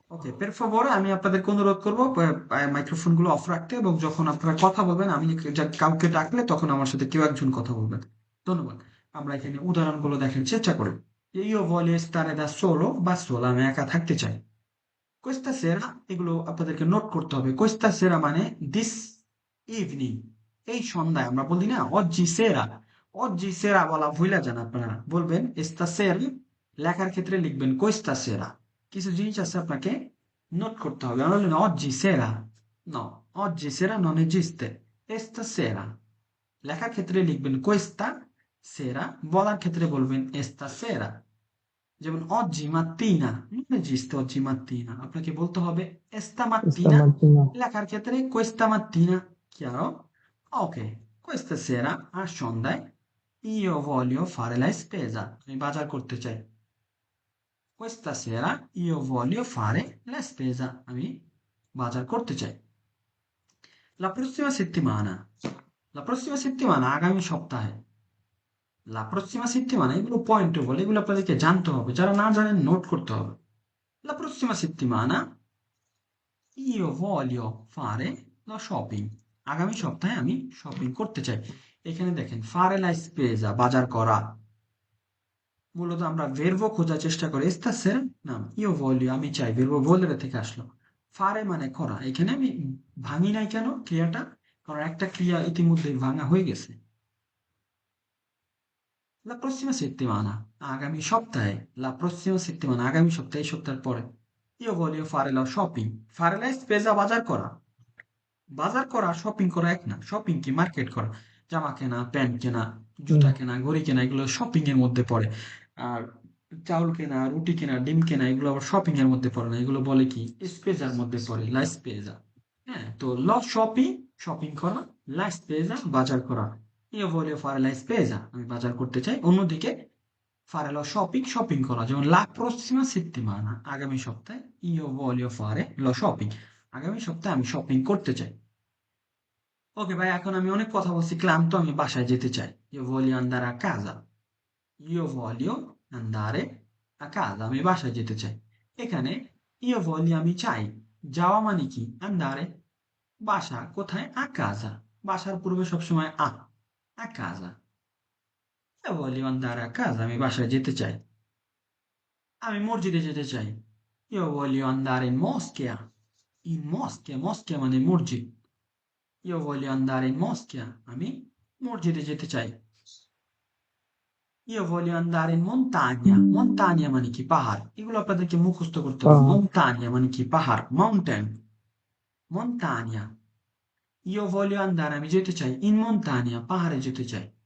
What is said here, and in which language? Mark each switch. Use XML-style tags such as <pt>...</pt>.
<bn>ওকে,</bn> <it>পের ফেভরে</it> <bn>আমি আপনাদেরকে অনুরোধ করবো মাইক্রোফোন গুলো অফ রাখতে, এবং যখন আপনারা কথা বলবেন, আমি কাউকে ডাকলে তখন আমার সাথে কেউ একজন কথা বলবেন। ধন্যবাদ। আমরা এখানে উদাহরণগুলো দেখার চেষ্টা করি।</bn> <it>ইও voglio stare da solo</it> <bn>বা sola, আমি একা থাকতে চাই। questa sera, এগুলো আপনাদেরকে নোট করতে হবে। questa sera মানে</bn> <en>this evening,</en> <bn>এই সন্ধ্যায়। আমরা বলি না oggi sera, oggi sera বলা ভুলে যান আপনারা, বলবেন stasera। লেখার ক্ষেত্রে লিখবেন questa sera। কিছু জিনিস আছে আপনাকে নোট করতে হবে। আমরা বলি না oggi sera,</bn> <it>No, oggi sera non esiste. Stasera.</it> <bn>লেখার ক্ষেত্রে লিখবেন questa sera, বলার ক্ষেত্রে বলবেন stasera।</bn> <it>যেমন oggi mattina, non esiste oggi mattina,</it> <bn>আপনাকে বলতে হবে</bn> <it>esta stamattina, mattina,</it> <bn>লেখার ক্ষেত্রে</bn> <it>questa mattina, chiaro? Ok, questa sera a সন্ধ্যায় io voglio fare la spesa,</it> <bn>আমি বাজার করতে চাই।</bn> <it>Questa sera io voglio fare la spesa,</it> <bn>আমি বাজার করতে চাই। La prossima settimana, la prossima settimana আগামী সপ্তাহে, la prossima settimana এগুলো পয়েন্টেবল, এগুলো আপনাদেরকে জানতে হবে, যারা না জানেন নোট করতে হবে।</bn> <it>La prossima settimana io voglio fare la shopping,</it> <bn>আগামী সপ্তাহে আমি শপিং করতে চাই। এখানে দেখেন fare la spesa, বাজার করা। মূলত আমরা ভেরবো খোঁজার চেষ্টা করি, stasera না, io voglio আমি চাই, ভেরবো volere থেকে আসলো। fare মানে করা, এখানে আমি ভাঙি নাই কেন ক্রিয়াটা, কারণ একটা ক্রিয়া ইতিমধ্যেই ভাঙা হয়ে গেছে। La prossima settimana, আগামী সপ্তাহে, la prossima settimana আগামী সপ্তাহে, এই সপ্তাহের পরে।</bn> <it>Io voglio fare la shopping, fare la spesa বাজার করা।</it> <bn>বাজার করা শপিং করা এক না, শপিং কি মার্কেট করা, জামা কেনা, প্যান্ট কেনা, জুতা কেনা, ঘড়ি কেনা, এগুলো শপিং এর মধ্যে পড়ে। আর চাউল কেনা, রুটি কেনা, ডিম কেনা, এগুলো আবার শপিং এর মধ্যে পড়ে না, এগুলো বলে কি স্পেজার মধ্যে পড়ে, লা স্পেজা। হ্যাঁ, তো ল শপিং, শপিং করা, লা স্পেজা বাজার করা।</bn> <it>io voglio fare la spesa,</it> <bn>আমি বাজার করতে চাই।</bn> <it>অন্যদিকে fare lo shopping, শপিং করা, যেমন la prossima settimana, আগামী সপ্তাহে io voglio fare lo shopping,</it> <bn>আগামী সপ্তাহে আমি শপিং করতে চাই। ওকে ভাই, এখন আমি অনেক কথা বলছি, ক্লান্ত, আমি বাসায় যেতে চাই।</bn> <it>Io voglio andare a casa, io voglio andare a casa,</it> <bn>আমি বাসায় যেতে চাই। এখানে io voglio আমি চাই, যাওয়া মানে কি andare, বাসা কোথায়, a casa, বাসার পূর্বে সবসময় a casa।</bn> <it>Io voglio andare a casa,</it> <bn>আমি বাসায় যেতে চাই। আমি মসজিদে যেতে চাই।</bn> <it>Io voglio andare in moschea, in moschea, moschea মানে মসজিদ। Io voglio andare in moschea,</it> <bn>আমি মসজিদে যেতে চাই।</bn> <it>Io voglio andare in montagna,</it> <bn>montagna মানে কি পাহাড়, এগুলো আপনাদেরকে মুখস্থ করতে হবে। পাহাড়। montagna মানে কি পাহাড়, mountain, montagna।</bn> <it>Io voglio andare,</it> <bn>আমি যেতে চাই,</bn> <it>in montagna, পাহাড়ে যেতে চাই।</it>